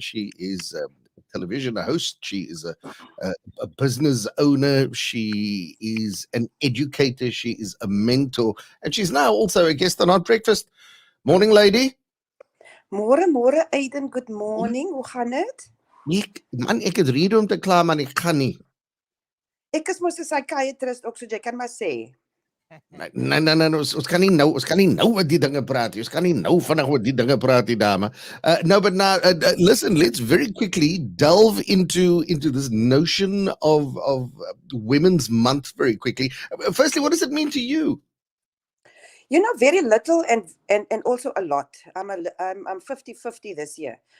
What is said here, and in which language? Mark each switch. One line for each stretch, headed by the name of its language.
English: She is a television host. She is a business owner. She is an educator. She is a mentor. And she's now also a guest on Hot Breakfast. Morning, lady.
Afrikaans: Môre
English: Aiden, good morning.
Afrikaans: Hoe gaan dit? Ek het rede om te kla, man, ek gaan nie. Ek is mos 'n psychiatrist ook, so jy kan maar sê. Nee, ons kan nie nou oor die dinge praat nie. Ons kan nie nou vinnig oor die dinge praat nie, dame.
English: Listen, let's very quickly delve into this notion of Women's Month very quickly. Firstly, what does it mean to you? You know, very little and also a lot. I'm 50-50 this year.